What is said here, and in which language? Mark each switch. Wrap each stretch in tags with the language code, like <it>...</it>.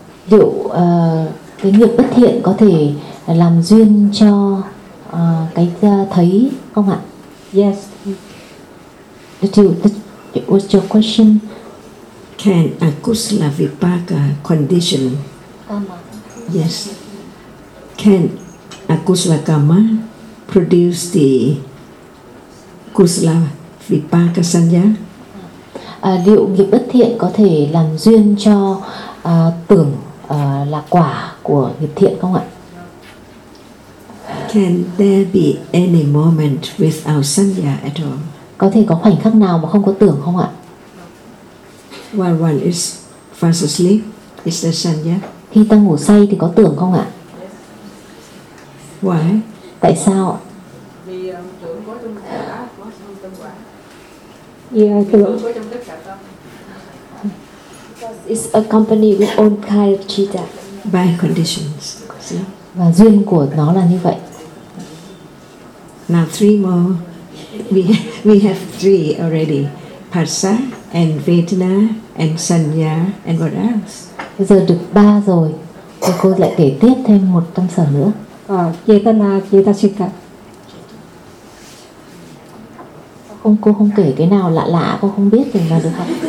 <vi>Liệu cái nghiệp bất thiện có thể làm duyên cho cái thấy không ạ?</vi> <en>Yes. What's your question? Can a kusala vipaka condition? Karma. Yes. Can a kusala karma produce the kusala vipaka sanya?</en> <vi>Liệu nghiệp bất thiện có thể làm duyên cho tưởng là quả của nghiệp thiện không ạ?</vi> <en>Can there be any moment without sanya at all?</en> <vi>Có thể có khoảnh khắc nào mà không có tưởng không ạ?</vi> <en>While one is fast asleep, is there sanya?</en> <vi>Khi ta ngủ say thì có tưởng không ạ?</vi> <en>Why?</en> <vi>Tại sao ạ?</vi> <en>It's accompanied with all kind of citta. By conditions.</en> <vi>Và duyên của nó là như vậy.</vi> <en>Now three more. We have three already. Passa and Vedana and Sanya and what else?</en> <vi>Bây giờ được ba rồi. Và cô lại kể tiếp thêm một tâm sở nữa.</vi> <pi>Chetana, Chetasika.</pi> <vi>Không, cô không kể cái nào lạ lạ, cô không biết thì mà được học.</vi>